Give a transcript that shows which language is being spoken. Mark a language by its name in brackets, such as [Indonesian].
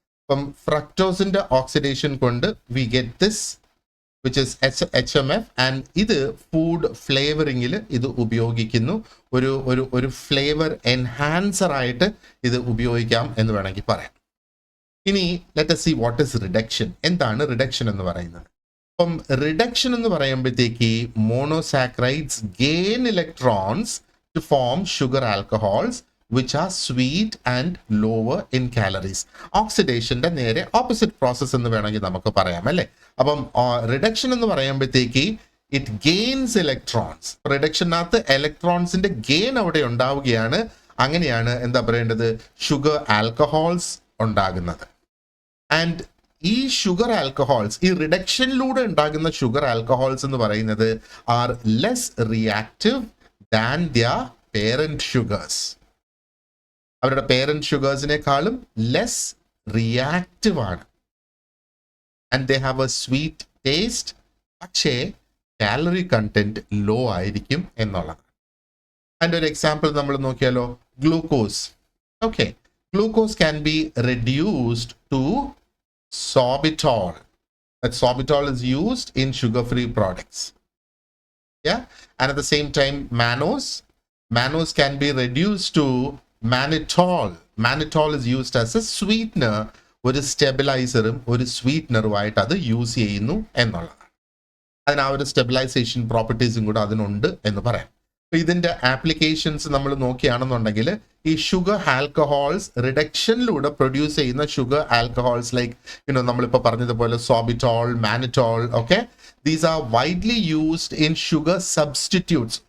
[Malayalam] അപ്പം ഫ്രക്ടോസിന്റെ ഓക്സിഡേഷൻ കൊണ്ട് [English] We get this which is HMF. [Malayalam] And ഇത് ഫുഡ് ഫ്ലേവറിങ്ങിൽ ഇത് ഉപയോഗിക്കുന്നു, ഒരു ഫ്ലേവർ എൻഹാൻസർ ആയിട്ട് ഇത് ഉപയോഗിക്കാം എന്ന് വേണമെങ്കിൽ പറയാം. [English] ഇനി let us see what is reduction. [Malayalam] എന്താണ് റിഡക്ഷൻ എന്ന് പറയുന്നത്? അപ്പം റിഡക്ഷൻ എന്ന് പറയുമ്പോഴത്തേക്ക് [English] Monosaccharides gain electrons to form sugar alcohols which are sweet and lower in calories. [Malayalam] ഓക്സിഡേഷന്റെ നേരെ ഓപ്പോസിറ്റ് പ്രോസസ് എന്ന് വേണമെങ്കിൽ നമുക്ക് പറയാം അല്ലേ. അപ്പം റിഡക്ഷൻ എന്ന് പറയുമ്പോഴത്തേക്ക് [English] It gains electrons. [Malayalam] റിഡക്ഷനകത്ത് ഇലക്ട്രോൺസിന്റെ ഗെയിൻ അവിടെ ഉണ്ടാവുകയാണ്. അങ്ങനെയാണ് എന്താ പറയേണ്ടത്, ഷുഗർ ആൽക്കഹോൾസ് ഉണ്ടാകുന്നത്. ആൻഡ് ഈ ഷുഗർ ആൽക്കഹോൾസ്, ഈ റിഡക്ഷനിലൂടെ ഉണ്ടാകുന്ന ഷുഗർ ആൽക്കഹോൾസ് എന്ന് പറയുന്നത് [English] Are less reactive than their parent sugars. [Malayalam] അവരുടെ പേരന്റ് ഷുഗേഴ്സിനേക്കാളും ലെസ് റിയാക്റ്റീവ് ആണ്. [English] and they have a sweet taste, [Malayalam] പക്ഷേ കാലറി കണ്ടന്റ് ലോ ആയിരിക്കും എന്നുള്ളതാണ്. അതിൻ്റെ ഒരു എക്സാമ്പിൾ നമ്മൾ നോക്കിയാലോ, glucose. Okay, [English] Glucose can be reduced to sorbitol. That sorbitol is used in sugar-free products. Yeah, and at the same time, mannose can be reduced to mannitol. Mannitol is used as a sweetener. [Malayalam] ഒരു സ്റ്റെബിലൈസറും ഒരു സ്വീറ്റ്നറുമായിട്ട് അത് use ചെയ്യുന്നു എന്നുള്ളതാണ്. അതിന് ആ ഒരു stabilisation പ്രോപ്പർട്ടീസും കൂടെ അതിനുണ്ട് എന്ന് പറയാം. അപ്പോൾ ഇതിൻ്റെ ആപ്ലിക്കേഷൻസ് നമ്മൾ നോക്കുകയാണെന്നുണ്ടെങ്കിൽ ഈ ഷുഗർ ആൽക്കഹോൾസ് റിഡക്ഷനിലൂടെ പ്രൊഡ്യൂസ് ചെയ്യുന്ന ഷുഗർ ആൽക്കഹോൾസ് ലൈക്ക് നമ്മളിപ്പോൾ പറഞ്ഞതുപോലെ സോബിറ്റോൾ, mannitol, okay, [English] These are widely used in sugar substitutes.